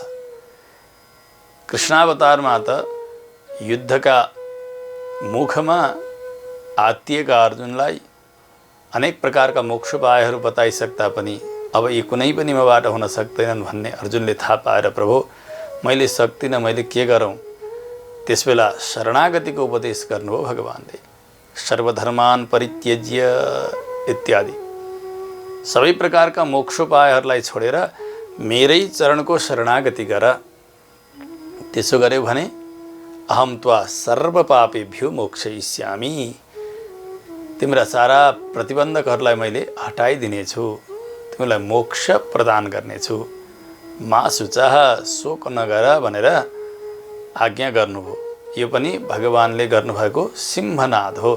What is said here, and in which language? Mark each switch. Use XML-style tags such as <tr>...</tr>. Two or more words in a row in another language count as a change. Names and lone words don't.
<ne>कृष्णावतारमा त युद्धका मुखमा आत्तिएका अर्जुनलाई अनेक प्रकारका मोक्षोपायहरू बताइसक्दा पनि अब यी कुनै पनि मबाट हुन सक्दैनन् भन्ने अर्जुनले थाहा पाएर प्रभु मैले सक्दिनँ, मैले के गरौँ? त्यसबेला शरणागतिको उपदेश गर्नुभयो भगवानले।</ne> <sa>सर्वधर्मान परित्यज्य</sa> <ne>इत्यादि सबै प्रकारका मोक्षोपायहरूलाई छोडेर मेरै चरणको शरणागति गर। त्यसो गर्यो भने</ne> <sa>अहम त्वा सर्वपापेभ्यो मोक्षयिष्यामि,</sa> <ne>तिम्रा सारा प्रतिबन्धकहरूलाई मैले हटाइदिनेछु, तिमीलाई मोक्ष प्रदान गर्नेछु।</ne> <sa>मा शुचः,</sa> <ne>शोक नगर भनेर आज्ञा गर्नुभयो। यो पनि भगवानले गर्नुभएको सिंहनाद हो।</ne>